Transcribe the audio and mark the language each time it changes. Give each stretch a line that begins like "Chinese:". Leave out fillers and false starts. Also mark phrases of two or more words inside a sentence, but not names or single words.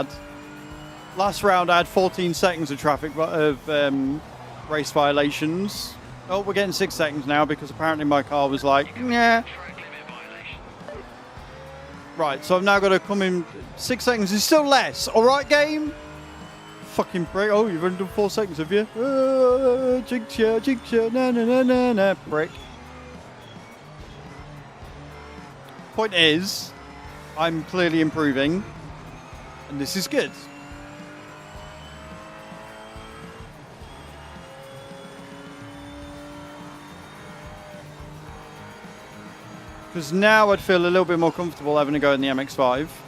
English: Last round I had 14 seconds of race violations. Oh, we're getting 6 seconds now because apparently my car was like, yeah. Right, so I've now got to come in. 6 seconds is still less. All right, game. Fucking prick. Oh, you've only done 4 seconds, have you? Jinx ya, na na na na na, prick. Point is, I'm clearly improving, and this is good. Because now I'd feel a little bit more comfortable having a go in the MX-5.